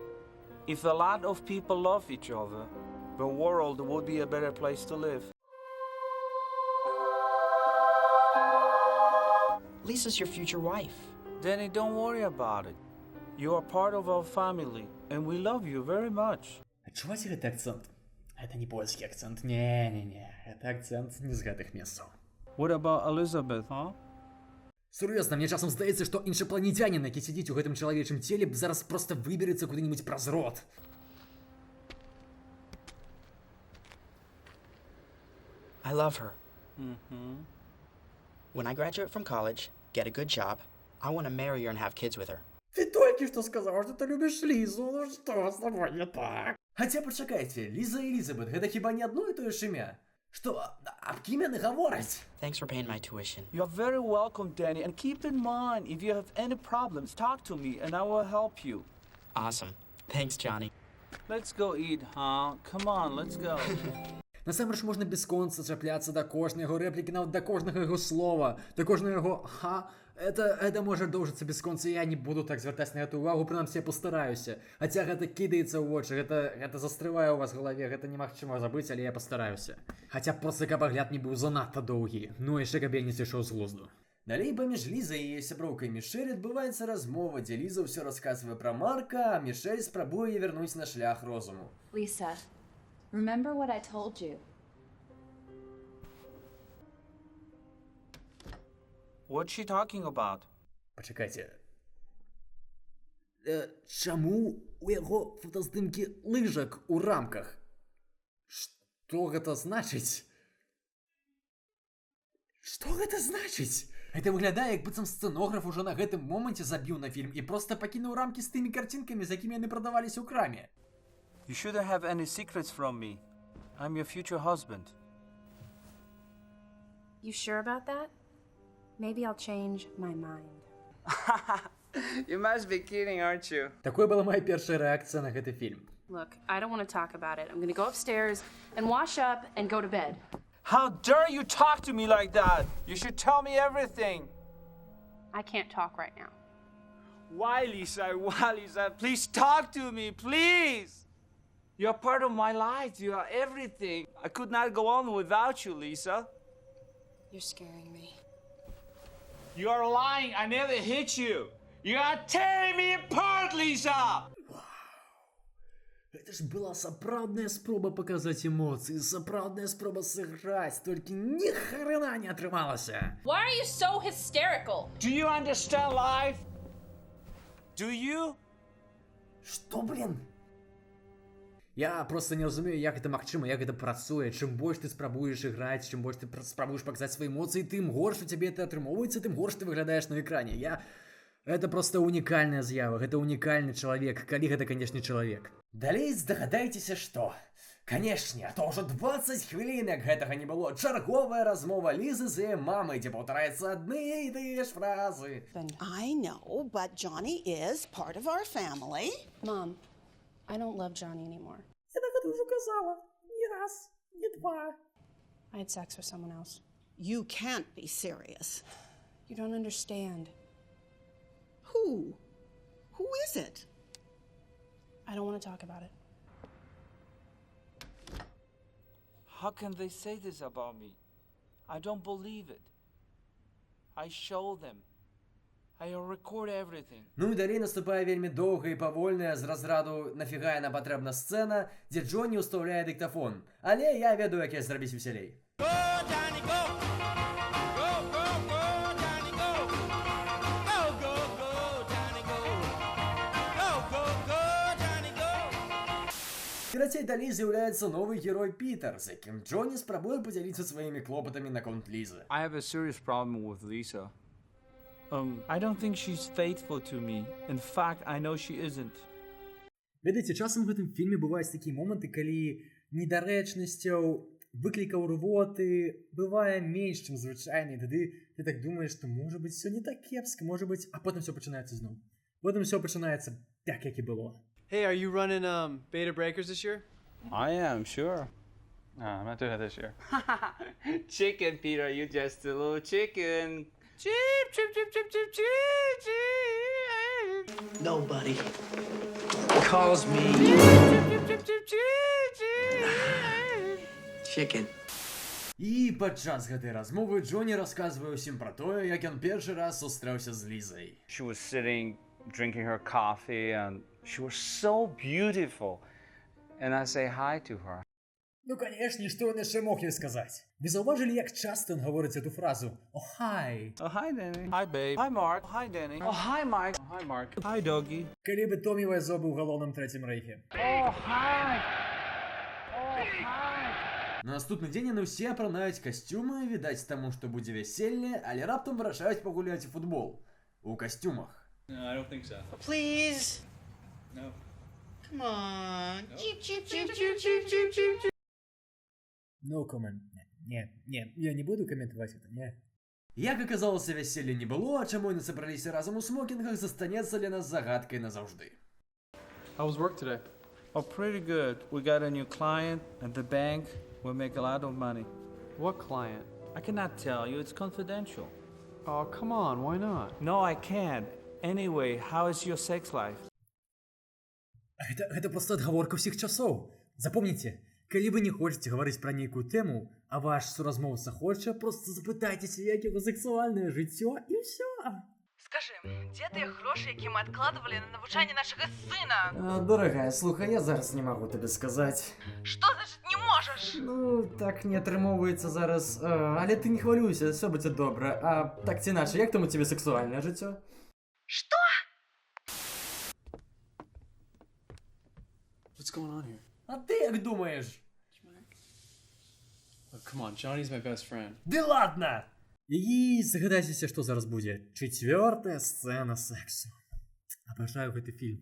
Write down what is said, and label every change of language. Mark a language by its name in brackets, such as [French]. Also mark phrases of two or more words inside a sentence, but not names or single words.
[English] If a lot of people love each other, the world would be a better place to live. Lisa's your future wife. Danny, don't worry about it. You are part of our family, and we love you very much. [Belarusian] Адчуваеце гэты акцэнт? Гэта не польскі акцэнт. Не. Гэта акцэнт не з гэтых месцаў. [English] What about Elizabeth, huh? [Belarusian] Сур'ёзна, мне часам здаецца, што іншапланетянін, які сидзіць у гэтым чалавечым целе, зараз проста выберэцца куды-нибудь праз рот. [English] I love her. When I graduate from college, get a good job, I want to marry her and have kids with her. [Belarusian] Ты толькі што сказаў, што ты любіш Лізу, ну што з тобой не так? Хаця пачакайце, Ліза і Элізабет, гэта хіба не адно і тое ж імя? Што, аб кім яны гавораць? [English] Thanks for paying my tuition. You're very welcome, Danny, and keep in mind, if you have any problems, talk to me and I will help you. Awesome. Thanks, Johnny. Let's go eat, huh? Come on, let's go. [Belarusian] Насамрэч можна бясконца чапляцца да кожнай яго рэплікі, нават да кожнага яго слова, да кожнага яго «ха». Это можа доўжыцца бясконца, я не буду так звяртаць на гэту увагу, прынамсі я пастараюся. Хаця гэта кідаецца ў вочы, гэта застрывае ў вас в галаве, гэта немагчыма забыць, але я пастараюся. Хаця проста каб агляд не быў занадта доўгі, ну яшчэ каб я не сышоў з глузду. Далей паміж Лізай і яе сяброўкай Мішэль адбываецца размова, дзе Ліза ўсё расказвае пра Марка, а Мішэль спрабуе яе вярнуць на шлях розуму. [English] Lisa, remember what I told you. What's she talking about? [Belarusian] Пачакайце. Чаму у яго фотаздымкі лыжак у рамках? Што гэта значыць? Што гэта значыць? Гэта выглядае, як быццам сцэнограф ужо на гэтым моманце забіў на фільм і проста пакінуў рамкі з тымі карцінкамі, з якімі яны прадаваліся ў краме. [English] You shouldn't have any secrets from me. I'm your future husband. You sure about that? Maybe I'll change my mind. You must be kidding, aren't you? [Belarusian] Такой была моя першая рэакцыя на гэты фільм. [English] Look, I don't want to talk about it. I'm going to go upstairs and wash up and go to bed. How dare you talk to me like that? You should tell me everything. I can't talk right now. Why, Lisa? Why, Lisa? Please talk to me, please. You're part of my life. You are everything. I could not go on without you, Lisa. You're scaring me. You are lying. I never hit you. You are tearing me apart, Lisa. [Belarusian] Гэта ж была сапраўдная спроба паказаць эмоцыі, сапраўдная спроба сыграць, толькі ні хрена не атрымалася. [English] Why are you so hysterical? Do you understand life? Do you? [Belarusian] Што, блин? Я просто не разумею, як гэта магчыма, як гэта працуе. Чым больш ты спрабуеш іграць, чым больш ты спрабуеш паказаць свае эмоцыі, тым горш у цябе это атрымоўваецца, тым горш ты выглядаеш на экране. Это просто унікальная з'ява, гэта унікальны чалавек, калі гэта, канешне, чалавек. Далей здагадайцеся, што? Канешне, а то ўжо 20 хвілін, як гэтага не было. Чарговая размова Лізы з яе мамай, дзе паўтараюцца адны і тыя ж фразы. [English] I know, but Johnny is part of our family. Mom, I don't love Johnny anymore. [Belarusian] Я так гэта ўжо казала. Не раз, не два. [English] I had sex with someone else. You can't be serious. You don't understand. Who? Who is it? I don't want to talk about it. How can they say this about me? I don't believe it. I show them. I record everything. [Belarusian] Ну і далей наступае вельмі доўгая і павольная з разраду нафіга яна патрэбна сцэна, дзе Джонні ўстаўляе дыктафон. Але я ведаю, як я зрабіць весялей. Карацей, далей з'яўляецца новы герой Пітер, з якім Джонні спрабуе падзяліцца сваімі клопатамі наконт Лізы. [English] I have a serious problem with Lisa. I don't think she's faithful to me. In fact, I know she isn't. [Belarusian] Ведаеце, часам у гэтым фільме бываюць такія моманты, калі недарэчнасцяў, выклікаў рвоты бывае менш, чым звычайна, і тады ты так думаеш, што можа быць всё не так кепска, можа быць, а потым всё пачынаецца зноў. Потым всё пачынаецца так, як і было. [English] Hey, are you running Beta Breakers this year? I am, sure. No, I'm not doing it this year. Chicken, Peter, you just a little chicken. Chip, chip, chip, chip, chip, chip, chip. Nobody calls me chicken. [Belarusian] І падчас гэтай размовы Джоні расказвае ўсім пра тое, як ён першы раз сустрэўся з Лізай. [English] She was sitting, drinking her coffee, and she was so beautiful. And I say hi to her. [Belarusian] Ну, канешне, што ён яшчэ мог ёй сказаць? Вы заўважылі, як часта ён гаворыць эту фразу? [English] Oh, hi. Oh, hi, Danny. Hi, babe. Hi, Mark. Hi, Danny. Oh, hi, Mike. Hi, Mark. Hi, Doggy. [Belarusian] Калі бы Томі Вайзо быў галоўным Трэцім рэйхе. [English] Oh, hi. Oh, hi. [Belarusian] На наступны дзень яны ўсе апранаюць касцюмы, відаць таму, што будзе вяселле, але раптам вырашаюць пагуляць у футбол. У касцюмах. [English] No, I don't think so. Please. No. Come on. No. Cheep, cheep, cheep, cheep, cheep, cheep, cheep. No comment. [Belarusian] Не, я не буду каментаваць гэта, не. Як аказалася, вяселля не было, а чаму яны сабраліся разам у смокінгах, застанецца для нас загадкай назаўжды. [English] How was work today? Oh, pretty good. We got a new client at the bank. We'll make a lot of money. What client? I cannot tell you. It's confidential. Oh, come on. Why not? No, I can't. Anyway, how is your sex life? [Belarusian] Гэта проста адгаворка ўсіх часоў. Запомніце, калі вы не хочаце гаварыць пра нейкую тэму, а ваш суразмоўца хоча, проста запытайцеся, як яго сексуальнае жыццё, і ўсё. [Russian] Скажи, где [Belarusian] тыя грошы, які мы адкладывалі на навучанне нашага сына? Дорогая, слухай, я зараз не магу табе сказаць. Што значыць не можаш? Ну, так не атрымоўваецца зараз, але ты не хвалюйся, всё будзе добра. А так ці іначай, як там у цябе сексуальнае жыццё? Што? [English] What's going on here? [Belarusian] А ты як думаеш? [English] Look, come on, Johnny's my best friend. [Belarusian] Ды ладно! І загадайцеся, што зараз будзе. 4-я сцэна сексу. Абажаю гэты фільм.